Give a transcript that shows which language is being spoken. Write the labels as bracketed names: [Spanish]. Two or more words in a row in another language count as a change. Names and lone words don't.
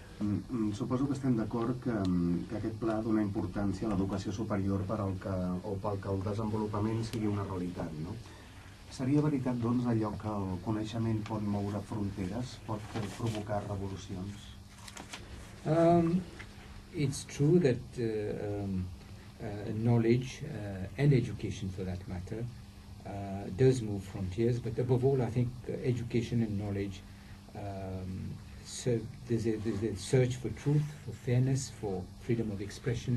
[Catalan] Suposo que estem d'acord que aquest pla dona importància a l'educació superior pel que el desenvolupament sigui una realitat, no? Seria veritat, doncs, allò que el coneixement pot moure fronteres, pot provocar revolucions? [English] It's true that knowledge and education, for that matter, does move frontiers, but above all, I think education and knowledge, so there's a search for truth, for fairness, for freedom of expression.